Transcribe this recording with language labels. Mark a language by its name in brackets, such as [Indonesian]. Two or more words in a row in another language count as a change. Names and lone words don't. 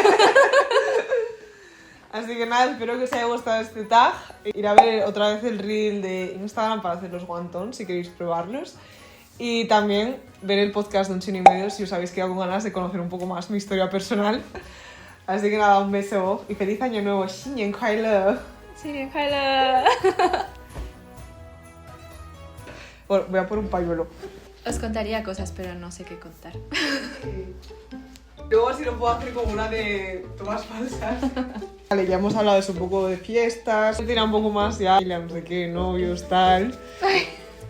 [Spanish] Así que nada, espero que os haya gustado este tag. Ir a ver otra vez el reel de Instagram para hacer los wontons si queréis probarlos. Y también ver el podcast de Un Chino y Medio si os habéis quedado con ganas de conocer un poco más mi historia personal. Así que nada, un beso y feliz año nuevo. [Chinese] 新年快乐. 新年快乐. [Spanish] Bueno, voy a por un pañuelo. Os contaría cosas, pero no sé qué contar. Luego si lo puedo hacer como una de tomas falsas. Vale, ya hemos hablado de eso, un poco de fiestas. Tira un poco más ya, no sé qué, novios, tal.